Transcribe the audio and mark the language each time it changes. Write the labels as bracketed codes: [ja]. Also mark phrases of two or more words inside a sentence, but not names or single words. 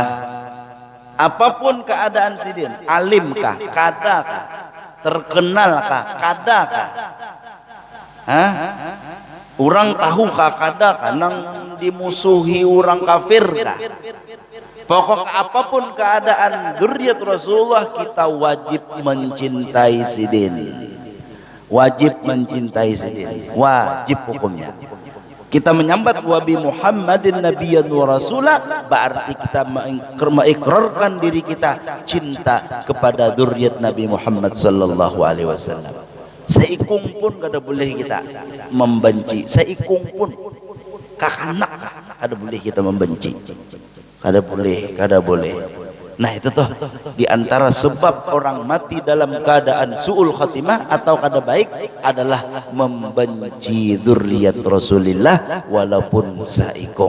[bjn] Apapun keadaan sidin, alimkah, kadakah, terkenalkah, kadakah, orang tahukah, kadakah, nang dimusuhi orang kafirkah. Pokok apapun keadaan dzurriyyat Rasulullah, kita wajib mencintai sidin. Wajib mencintai sidin, wajib hukumnya. Kita menyambat [ar] وبمحمد نبيا ورسولا, [bjn] berarti kita mengikrarkan diri kita cinta kepada dzurriyyat Nabi Muhammad [ar] صلى الله عليه وسلم. [bjn] Seikung pun kada boleh kita membenci, seikung pun kakanak kada boleh kita membenci, kada boleh. Nah itu tuh diantara sebab orang mati dalam keadaan [ar] سوء الخاتمة [bjn] atau kada baik adalah membenci dzurriyyat Rasulillah walaupun saikung.